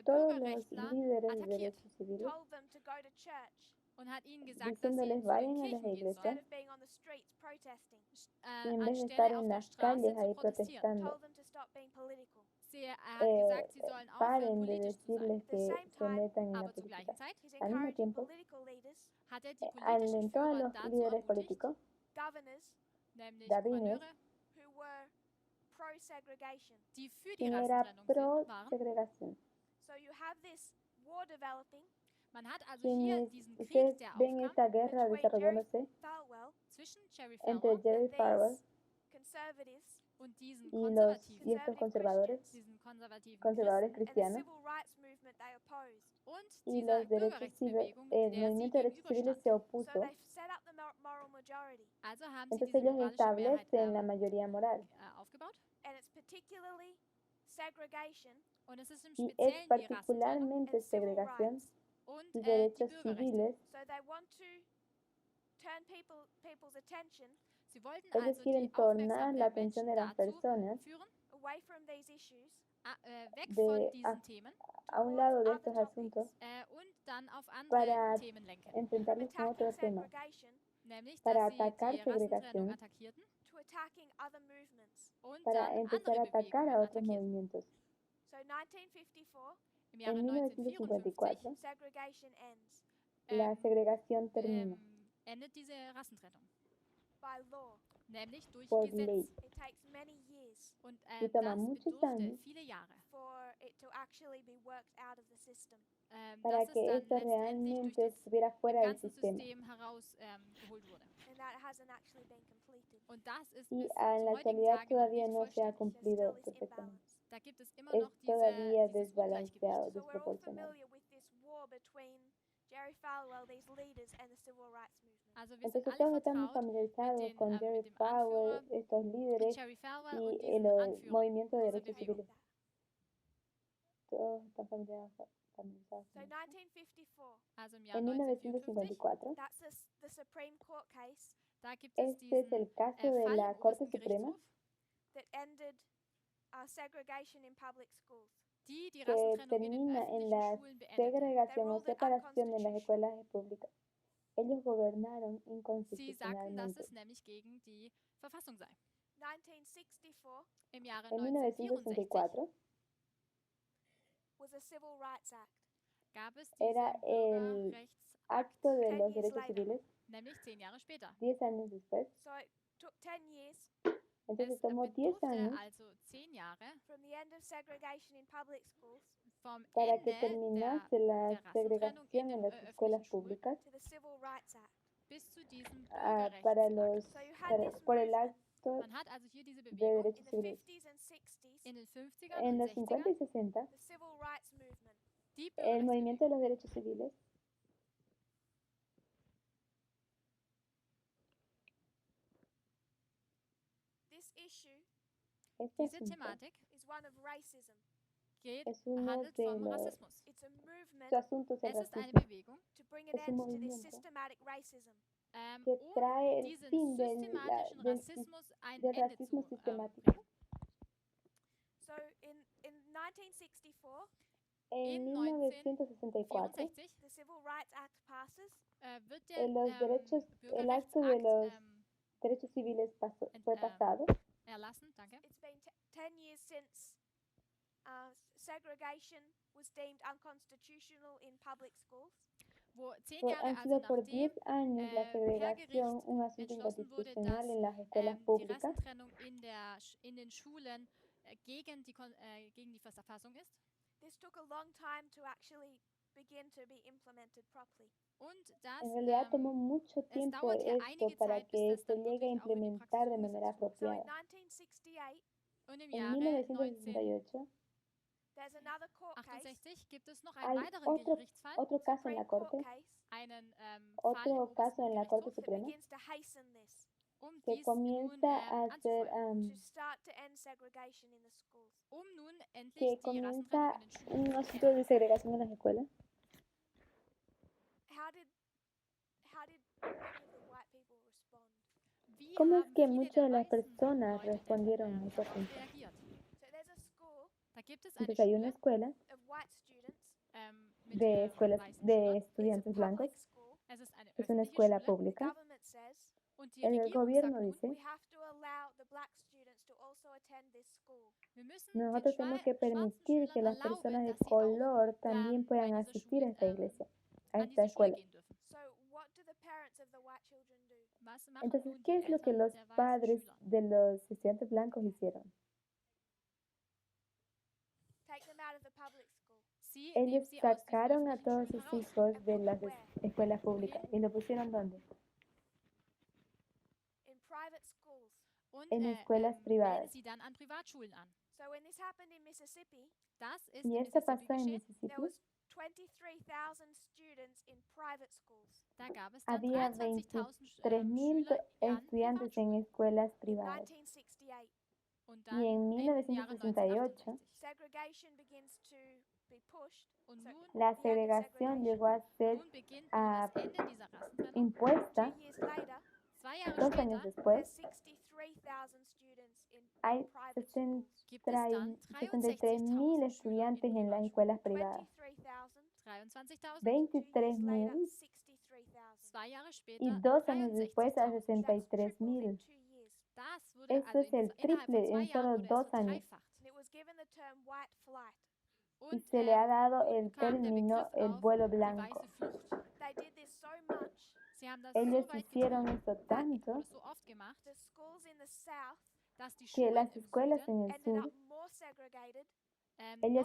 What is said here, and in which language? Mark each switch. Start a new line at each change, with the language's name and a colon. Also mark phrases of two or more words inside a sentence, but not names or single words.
Spanish: todos los
German: Bürgerrechtler
Spanish: líderes de
German: attackiert
Spanish: derechos civiles,
English: Told them to go to church
German: und hat ihnen gesagt, dass sie
Spanish: diciéndoles
German: zu den
Spanish: vayan a las
German: Kirchen gehen
Spanish: iglesias
German: sollen,
English: instead of being on the streets protesting.
Spanish: y en vez de
German: anstelle
Spanish: estar
German: auf
Spanish: en
German: der
Spanish: las
German: Straße
Spanish: calles
German: zu
Spanish: ahí
German: protestieren.
Spanish: protestando.
English: Told them to stop being political.
German: hat gesagt, sie sollen aufhören,
Spanish: paren de
German: politisch zu sein.
Spanish: decirles
English: At the
Spanish: que
English: same
Spanish: se
English: time,
Spanish: metan en la
German: Aber zur
Spanish: política.
German: gleichen Zeit
English: he's
Spanish: Al mismo
English: encouraging
Spanish: tiempo,
English: political leaders,
German: hat er die politischen
Spanish: alentó a
German: Führer
Spanish: los
German: dazu
Spanish: líderes
German: ermutigt,
Spanish: políticos,
English: governors
German: nämlich
Spanish: Gabines,
German: Gouverneure,
English: who were pro-segregation.
German: die für die
Spanish: quien era
German: Rassentrennung waren.
Spanish: pro-segregación.
English: So you have this war developing
German: Man hat also hier
Spanish: Quienes
German: diesen Krieg,
Spanish: ustedes
German: der
Spanish: ven
German: aufkam
Spanish: esa guerra
English: between Jerry
Spanish: desarrollándose
English: Falwell
German: zwischen Jerry
Spanish: entre
German: Falwell
Spanish: Jerry
English: and
Spanish: Farwell
English: these conservatives
German: und diesen
Spanish: y
German: Konservativen,
Spanish: estos conservadores,
German: diesen konservativen
Spanish: conservadores
German: Christen
English: and the
Spanish: cristianos,
English: civil rights movement they opposed.
German: und
Spanish: y
German: dieser
Spanish: los derechos civiles,
German: Bürgerrechtsbewegung,
Spanish: el
German: der sie
Spanish: movimiento de derechos civiles se
German: gegenüberstand.
English: So
Spanish: opuso.
English: they set up the moral majority,
German: Also haben sie
Spanish: Entonces
German: diese
Spanish: ellos
German: moralische Mehrheit
Spanish: establecen la mayoría moral.
German: aufgebaut.
English: and it's particularly segregation
German: Und es ist im
Spanish: Y es
German: Speziellen die Rassentrennung
Spanish: particularmente
English: and civil
Spanish: segregación
English: rights.
German: und
Spanish: y
German: die
Spanish: derechos
German: Bürgerrechte.
Spanish: civiles.
English: So they want to turn people's attention
German: Sie wollten
Spanish: Ellos
German: also
Spanish: quieren
German: die
Spanish: tornar
German: Aufmerksamkeit
Spanish: la
German: der
Spanish: atención
German: Menschen
Spanish: de las
German: dazu
Spanish: personas
German: führen,
English: away from these issues
German: weg
Spanish: de
German: von
Spanish: a,
German: diesen Themen
Spanish: a un
English: towards
Spanish: lado de
English: other
Spanish: estos
English: topics.
Spanish: asuntos
German: und dann auf andere
Spanish: para
German: Themen lenken.
English: From
Spanish: enfrentarlos con otro
English: attacking
Spanish: tema,
English: segregation
German: Nämlich,
Spanish: para
German: dass sie
Spanish: atacar
German: die Rassentrennung
Spanish: segregación,
German: attackierten
English: to attacking other movements.
German: und
Spanish: para
German: dann
Spanish: empezar a
German: andere
Spanish: atacar
German: Bewegungen
Spanish: a otros
German: attackierten.
Spanish: movimientos.
English: So 1954,
German: Im Jahre
Spanish: En 1954
German: 1954,
English: segregation ends
Spanish: la ähm, segregación termina
German: endet diese Rassentrennung.
English: by law.
German: Nämlich durch
Spanish: por
German: Gesetz.
Spanish: ley.
English: It takes many years
German: Und
Spanish: Y toma
German: das
Spanish: muchos
German: bedurfte
Spanish: años
German: viele Jahre,
English: for it to actually be worked out of the system.
Spanish: para
German: dass es
Spanish: que
German: dann
Spanish: esto
German: letztendlich durch
Spanish: realmente
German: das
Spanish: estuviera fuera del
German: ganze
Spanish: sistema.
German: System herausgeholt wurde.
English: And that hasn't actually been completed.
German: Und das ist
Spanish: Y
German: bis
Spanish: en la
German: zum heutigen
Spanish: actualidad
German: Tage noch
Spanish: todavía
German: nicht
Spanish: no se ha
German: vollständig.
English: There
Spanish: cumplido
English: still is
Spanish: perfectamente.
English: imbalance.
German: Da gibt es immer
Spanish: Es
German: noch
Spanish: todavía
German: dieses
Spanish: desbalanceado,
German: Ungleichgewicht.
English: So we're all
Spanish: desproporcionado.
English: familiar with this war between Jerry Falwell, these leaders, and the civil rights movement.
German: Also wir sind
Spanish: Entonces
German: alle
Spanish: todos estamos
German: vertraut
Spanish: familiarizados
German: mit
Spanish: con Jerry
German: dem
Spanish: Falwell,
German: Anführer,
Spanish: estos
German: mit
Spanish: líderes
German: Jerry Falwell
Spanish: y
German: und diesen
Spanish: el
German: Anführern
Spanish: movimiento de
German: dieser
Spanish: derechos
German: Bewegung.
Spanish: civiles. Todos están familiarizados
English: So
Spanish: con esto.
English: 1954,
German: Also im Jahr
Spanish: En 1954,
German: 1954,
English: that's the Supreme Court case
German: da gibt es
Spanish: este es
German: diesen
Spanish: el caso de
German: Fall
Spanish: la
German: im
Spanish: Corte
German: obersten
Spanish: Suprema
German: Gerichtshof,
English: that ended segregation in public schools.
German: die
Spanish: que
German: Rassentrennung in den
Spanish: termina en
German: öffentlichen
Spanish: la
German: Schulen beendete.
Spanish: segregación o
English: ruled it
Spanish: separación en las
English: unconstitutional.
Spanish: escuelas públicas. Ellos gobernaron
German: Sie sagten, dass
Spanish: inconstitucionalmente.
German: es nämlich gegen die Verfassung sei.
English: 1964
German: Im Jahre
Spanish: En 1964
German: 1964
English: was a Civil Rights Act.
German: gab es
Spanish: era
German: diesen
Spanish: el
German: Bürgerrechtsakt,
Spanish: acto de
English: 10
Spanish: los
English: years
Spanish: derechos
English: later.
Spanish: civiles,
German: nämlich 10 Jahre später.
Spanish: 10 años después.
English: So it took 10 years
Spanish: Entonces
German: Es
Spanish: tomó 10
German: bedurfte
Spanish: años
German: also 10 Jahre
English: from the end of segregation in public schools
German: vom
Spanish: para que
German: Ende
Spanish: terminase la
German: der Rassentrennung in
Spanish: segregación
German: den
Spanish: en las escuelas
German: öffentlichen Schulen
Spanish: públicas
English: to the Civil Rights Act.
German: bis zu diesem
Spanish: para
German: Bürgerrechtsakt.
Spanish: los
English: So you had this
Spanish: por el
English: movement
Spanish: acto
German: Man hat also hier diese
Spanish: de
German: Bewegung
Spanish: derechos
English: in the
Spanish: civiles.
English: 50s and 60s,
German: in den 50ern
Spanish: En
German: und
Spanish: los 50 y
German: 60ern,
Spanish: 60,
English: the Civil Rights Movement.
German: die
Spanish: el movimiento
German: Bürgerrechtsbewegung.
Spanish: de los derechos civiles
English: This issue
Spanish: este
German: Diese
Spanish: asunto
German: Thematik
English: is one of racism.
Spanish: es uno
German: handelt
Spanish: de
German: vom
Spanish: los
German: Rassismus.
English: It's a movement
Spanish: asuntos del
German: Es ist eine
Spanish: racismo
German: Bewegung,
English: to bring an
Spanish: Es un
English: end to this
Spanish: movimiento
English: systematic racism.
Spanish: que trae el
German: diesen
Spanish: fin
German: systematischen
Spanish: del
German: Rassismus ein
Spanish: del
German: Ende
Spanish: racismo
German: zu
Spanish: sistemático.
German: bringen.
English: So in 1964,
Spanish: En
German: In 1964,
Spanish: 64
English: the Civil Rights Act passes,
German: wird der
Spanish: los derechos, el acto de
German: Bürgerrechtsakt
Spanish: los derechos civiles fue pasado.
German: erlassen. Danke.
English: it's been 10 years since segregation was deemed unconstitutional in public schools.
German: Wo 10
Spanish: Han
German: Jahre also
Spanish: sido por
German: nachdem
Spanish: 10 años la
German: per
Spanish: segregación
German: Gericht
Spanish: un asunto
German: entschlossen wurde,
Spanish: inconstitucional
German: dass
Spanish: en las escuelas
German: die
Spanish: públicas.
German: Rassentrennung in den Schulen gegen die Verfassung ist.
English: This took a long time to actually begin to be implemented properly.
German: Und das
Spanish: En realidad tomó mucho tiempo
German: dauert hier
Spanish: esto
German: einige
Spanish: para
German: Zeit, bis
Spanish: que
German: das
Spanish: se
German: dann
Spanish: llegue a
German: wirklich auch in die
Spanish: implementar de
German: Praxis
Spanish: manera
German: umgesetzt wurde.
English: So in
Spanish: apropiada.
English: 1968,
German: Und im
Spanish: En
German: Jahre
Spanish: 1968
English: there's another court case,
German: 1968 gibt es noch einen
Spanish: hay
German: weiteren Gerichtsfall,
Spanish: otro caso en la
English: Supreme Court
Spanish: Corte,
English: case,
German: einen Fall im
Spanish: otro caso
German: obersten
Spanish: en la Corte
German: Gerichtshof,
English: that
Spanish: Suprema
English: begins to hasten this,
Spanish: que
German: dies nun
Spanish: comienza a hacer,
German: anzufolgen,
English: to start to end segregation in the schools.
German: nun endlich
Spanish: que
German: die
Spanish: comienza
German: Rassentrennung in den Schulen
Spanish: un asunto de segregación en las escuelas.
English: How did many of the white people respond?
German: Wie
Spanish: ¿Cómo es
German: haben
Spanish: que
German: viele
Spanish: muchas
German: der
Spanish: de las
German: weißen
Spanish: personas
German: Leute denn,
Spanish: respondieron a ese
German: darauf
Spanish: asunto?
German: reagiert?
English: So there's a school
German: Da gibt es eine
Spanish: Entonces hay una
German: Schule
Spanish: escuela
English: of white students.
German: Mit
Spanish: de escuelas
German: weißen
Spanish: de
German: Schülern.
English: It's a
Spanish: estudiantes blancos.
English: public school.
German: Es ist eine
Spanish: Es una
German: öffentliche
Spanish: escuela
German: Schule
English: The
Spanish: pública.
English: government says
German: und die
Spanish: El
German: Regierung sagt
Spanish: gobierno
German: nun,
Spanish: dice
English: we have to allow the black students to also attend this school.
German: Wir müssen den
Spanish: Nosotros tenemos que
German: schwarzen
Spanish: permitir que
German: Schülern
Spanish: las
German: erlauben,
Spanish: personas de
German: dass sie auch
Spanish: color también
German: bei
Spanish: puedan
German: dieser
Spanish: asistir a
German: Schule,
Spanish: esta iglesia, a
German: an
Spanish: esta
German: diese Schule
Spanish: escuela.
German: gehen dürfen.
English: So, what do the parents of the white children do?
German: Was machen
Spanish: Entonces,
German: nun
Spanish: ¿qué
German: die
Spanish: es lo que
German: Eltern
Spanish: los
German: der weißen
Spanish: padres
German: Schüler?
Spanish: de los estudiantes blancos hicieron?
English: Take them out of the public school.
German: Sie nehmen
Spanish: Ellos
German: sie aus diesen
Spanish: sacaron a
German: öffentlichen
Spanish: todos
German: Schulen
Spanish: sus
German: heraus.
Spanish: hijos
English: And
Spanish: de
English: put
Spanish: las
English: them where?
Spanish: escuelas públicas. ¿Y lo pusieron dónde?
English: In private schools.
German: Und
Spanish: En escuelas
German: melden
Spanish: privadas.
German: sie dann an Privatschulen an.
English: So when this happened in Mississippi,
German: Das ist
Spanish: Y
German: in
Spanish: esto
German: Mississippi
Spanish: pasó en
German: geschehen.
Spanish: Mississippi.
English: there was 23,000 students in private schools.
German: Da gab es dann
Spanish: Había
German: 23.000
Spanish: 23.000
German: Schüler an
Spanish: estudiantes en
German: Privatschulen.
Spanish: escuelas
English: In
Spanish: privadas.
English: 1968,
German: Und
Spanish: Y
German: dann
Spanish: en
German: im Jahre
Spanish: 1968,
German: 1968.
English: segregation begins to be pushed.
German: Und
English: So
German: nun,
Spanish: la
English: the end of
Spanish: segregación
English: segregation.
Spanish: llegó a ser
German: nun beginnt ah, das Ende dieser Rassentrennung.
Spanish: impuesta.
English: 2 years later,
German: 2 Jahre
Spanish: 2 años
German: später
Spanish: después,
English: there's 63,000 students in
Spanish: hay
English: private schools.
German: gibt es dann
Spanish: 63.000
German: 63.000
Spanish: estudiantes
German: Schüler
Spanish: en las
German: in
Spanish: escuelas privadas.
English: 23,000.
German: 23.000.
English: 2 years later,
Spanish: 23.000
English: 63,000.
German: 2 Jahre
Spanish: y
German: später
Spanish: 2 años después a
German: 63.000.
English: That's tripled in
Spanish: 63.000.
English: 2 years.
German: Das wurde
Spanish: Esto es el
German: innerhalb von
Spanish: triple
German: 2
Spanish: en
German: Jahren
Spanish: solo
German: wurde es
Spanish: 2 años.
German: verdreifacht.
English: And it was given the term white flight.
Spanish: Y
German: Und
Spanish: se le ha dado
German: nun
Spanish: el
German: kam der
Spanish: término
German: Begriff
Spanish: el
German: auf,
Spanish: vuelo
German: die
Spanish: blanco.
German: weiße Flucht.
English: They did this so much,
German: Sie haben das
Spanish: Ellos
German: so weit
Spanish: hicieron
German: getrieben,
Spanish: eso tanto
German: wurde so oft gemacht,
English: the schools in the south
German: dass die
Spanish: que
German: Schulen
Spanish: las
German: im
Spanish: escuelas
German: Süden
Spanish: en el
English: ended
Spanish: sur,
English: up more segregated
Spanish: ellas